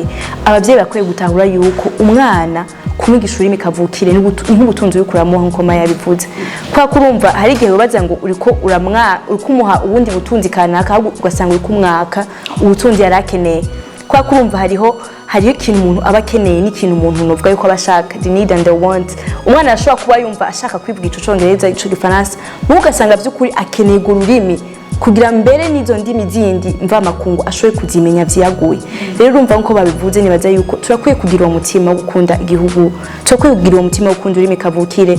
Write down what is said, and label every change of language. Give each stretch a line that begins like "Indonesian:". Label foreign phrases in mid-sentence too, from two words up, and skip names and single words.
Rundi: Abavyeyi bakwiye gutahura yuko umwana kumwigisha ururimi kavukire nk'ubutunzi y'ukuramuha nkuko Maya yabivuze. Kwa kurumva hari igihe babaza ngo uriko kumuha ubundi butunzi kanaka ugasanga uri kumwaka ubutunzi yarakeneye. Kwa kurumva hariho ikintu umuntu aba akeneye n'ikintu umuntu novuga yuko abashaka,
English: the need and the want.
Rundi: Umwana ashobora kuba yumva ashaka kwivuga ico Congereza ico Gifaransa, ugasanga by'ukuri akeneye ururimi kugira mbere n'izo ndimi zindi mva makungu ashoboye kuzimenya vyaguye. Rero urumva nko babivuze, nibaza yuko turakwiye kugira uwo mutima wo gukunda igihugu, turakwiye kugira uwo mutima wo gukunda ururimi kavukire.